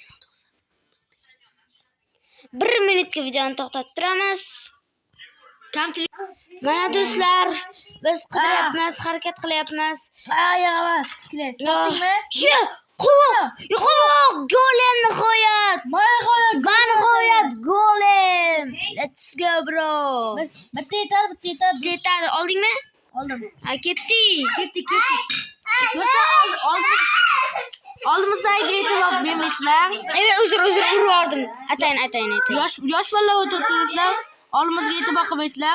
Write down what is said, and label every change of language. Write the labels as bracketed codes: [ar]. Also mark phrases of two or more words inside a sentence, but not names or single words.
[uz] 1 minutga videoni to'xtatib turamiz. Kamchilik. Mana do'stlar, biz qidiryapmiz, harakat qilyapmiz. Yig'amas. Topdingmi? Shu qo'voq, golem nihoyat. Nihoyat golem. [en] Let's go bro. [uz] Bitta yetar. Yetadi, oldingmi? Oldim. Ha, ketdik. Do'stlar, oldimizdagi e'tibor bermaysizlar. Evet, uzr urardim. Atayin. Yosh bolalar o'tiribsizlar. Oldimizga e'tibor qilmaysizlar.